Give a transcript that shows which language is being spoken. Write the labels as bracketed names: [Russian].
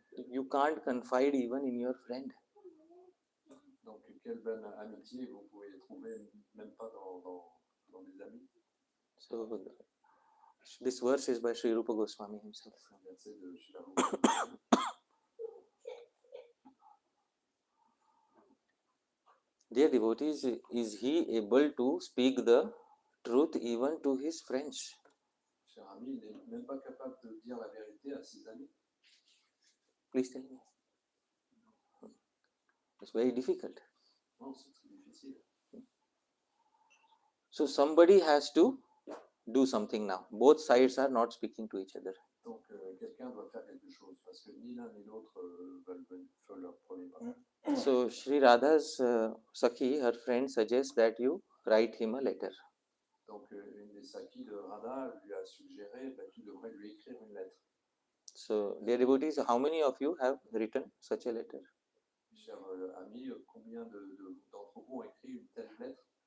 [English] You can't confide even in your friend. [French] Donc quelle belle amitié vous pouvez trouver même pas dans des amis. [English] So this verse is by Sri Rupa Goswami himself. [French] C'est un verset de Srila Rupa. [English] Dear devotees, is he able to speak the truth even to his friends? [French] Cher ami, il n'est même pas capable de dire la vérité à ses amis. [English] Please tell me. It's very difficult. [French] Non, c'est très difficile. [English] So somebody has to do something now. Both sides are not speaking to each other. [French] Donc quelqu'un doit faire quelque chose parce que ni l'un ni l'autre veulent faire leur premier pas. [English] So Sri Radha's Sakhi, her friend, suggests that you write him a letter. [French] Donc une des Sakhi de Radha lui a suggéré tu devrais lui écrire une lettre. [English] So dear devotees, how many of you have written such a letter? [French] Cher ami, combien d'entre vous ont écrit une telle lettre?